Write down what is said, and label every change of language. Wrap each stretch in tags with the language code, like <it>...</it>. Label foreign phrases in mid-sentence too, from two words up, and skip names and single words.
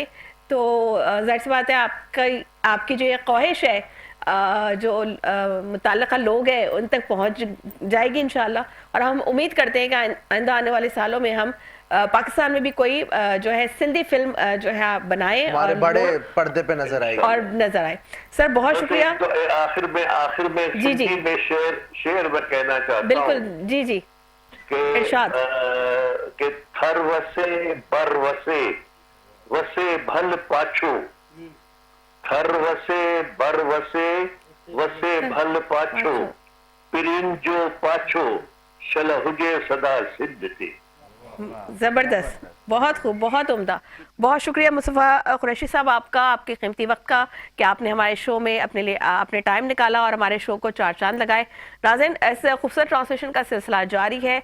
<ur>تو ظاہر سی بات ہے آپ کی جو یہ خواہش ہے جو متعلقہ لوگ ہیں ان تک پہنچ جائے گی انشاءاللہ، اور ہم امید کرتے ہیں کہ آئندہ آنے والے سالوں میں ہم پاکستان میں بھی کوئی جو ہے سندھی فلم جو ہے بنائیں ہمارے بڑے پردے پہ نظر آئے اور نظر آئے. سر بہت شکریہ. آخر میں سندھی میں شعر میں کہنا چاہتا ہوں. بالکل جی جی ارشاد.</ur> <sd>کہ تھر وسے بر وسے وسے بھل پاچھو، تھر وسے بر وسے وسے بھل پاچھو، پرین جو پاچھو شل ہجے صدا سندھ تے.</sd> <ur>زبردست، بہت خوب، بہت عمدہ. بہت شکریہ مصطفیٰ قریشی صاحب آپ کا، آپ کے قیمتی وقت کا، کہ آپ نے ہمارے شو میں اپنے ٹائم نکالا اور ہمارے شو کو چار چاند لگائے. ناظرین، اس خوبصورت ٹرانسلیشن کا سلسلہ جاری ہے.</ur>